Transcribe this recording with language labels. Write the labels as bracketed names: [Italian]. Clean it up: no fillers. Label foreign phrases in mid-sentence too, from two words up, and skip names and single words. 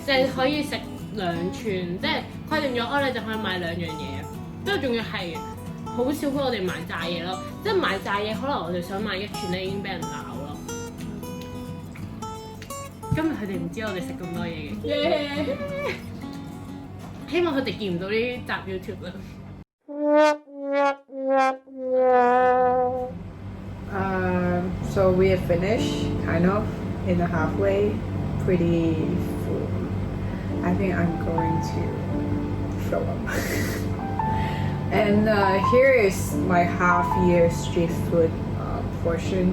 [Cantonese] 就係可以食2串，即係規定咗你就可以買2樣嘢，跟住仲要係好少俾我哋買炸嘢咯，即係買炸嘢可能我哋想買1串咧已經俾人鬧咯。今日佢哋唔知我哋食咁多嘢嘅，希望佢哋見唔到呢集 YouTube 啦。 [English] So we have finished, kind of, in the halfway, pretty full. I think I'm going to throw up. And here is my half-year street food portion.